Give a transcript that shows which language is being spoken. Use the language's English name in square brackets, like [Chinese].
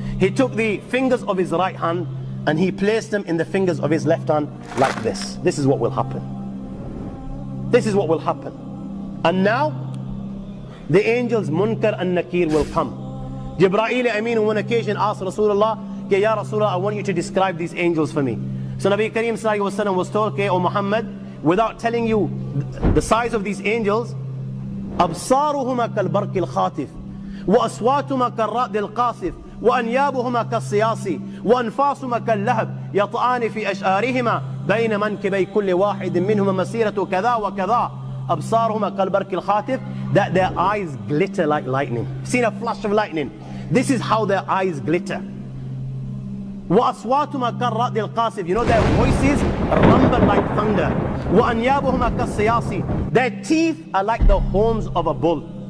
[English] He took the fingers of his right hand and he placed them in the fingers of his left hand like this. This is what will happen. This is what will happen. And now, the angels Munkar and Nakir will come. Jibreel Amin on one occasion asked Rasulullah, Ya Rasulullah, I want you to describe these angels for me. So Nabi Kareem Sallallahu Alaihi Wasallam was told, O Muhammad, without telling you the size of these angels, [Arabic] أبصارهما كالبرق الخاطف وأصواتهما كالرعد القاصف وأنيابهما كالصياص وأنفاسهما كاللهب يطعان في أشعارهما بين منكبي كل واحد منهما مسيرة كذا وكذا. أبصارهما كالبرق الخاطف, [English] that their eyes glitter like lightning. Seen a flash of lightning? This is how their eyes glitter. [Arabic] وأصواتهما كالرعد القاصف, [English] you know their voices rumble like thunder. [Arabic] وأنيابهما كالصياص, [English] their teeth are like the horns of a bull.